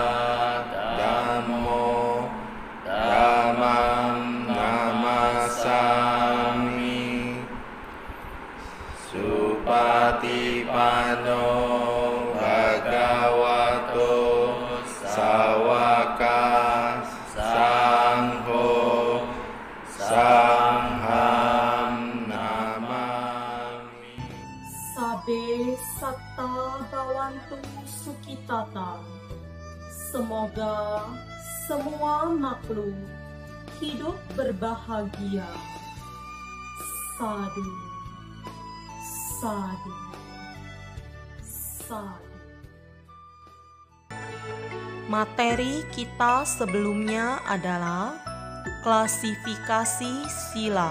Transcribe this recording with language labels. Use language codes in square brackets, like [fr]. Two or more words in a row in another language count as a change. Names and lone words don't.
[pi] Dhammo Dhammam Namasami Supatipanno Bhagavato Sawaka Sangho Sangham Namami. Sabe satta bhavantu sukhitata. [id] Semoga semua makhluk hidup berbahagia. [pi] Sadu, sadu, sadu. [id] Materi kita sebelumnya adalah klasifikasi sila.